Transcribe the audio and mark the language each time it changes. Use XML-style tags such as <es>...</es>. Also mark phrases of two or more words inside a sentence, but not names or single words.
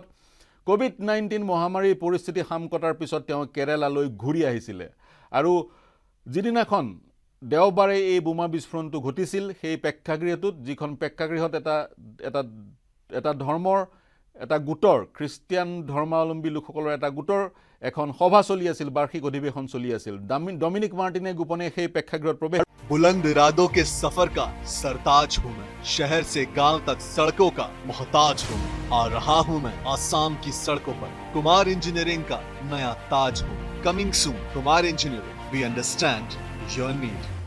<as>কোভিড-19 মহামাৰীৰ পৰিস্থিতি সাম কটাৰ পিছত তেওঁ কেৰালালৈ ঘূৰি আহিছিলে আৰু যিদিনাখন দেওবাৰে এই বোমা বিস্ফোৰণটো ঘটিছিল সেই প্ৰেক্ষাগৃহটোত, যিখন প্ৰেক্ষাগৃহত এটা ধৰ্মৰ এটা গোটৰ, খ্ৰীষ্টিয়ান ধৰ্মাৱলম্বী লোকসকলৰ এটা গোটৰ এখন সভা চলি আছিল, বাৰ্ষিক অধিৱেশন চলি আছিল। ডমিনিক মাৰ্টিনে গোপনে সেই প্ৰেক্ষাগৃহত প্ৰৱেশ।</as> <hi>बुलंद इरादों के सफर का सरताज हूँ मैं, शहर से गांव तक सड़कों का मोहताज हूँ। आ रहा हूँ मैं आसाम की सड़कों पर, कुमार इंजीनियरिंग का नया ताज हूँ।</hi> <en>coming soon, Kumar Engineering, we understand your need.</en>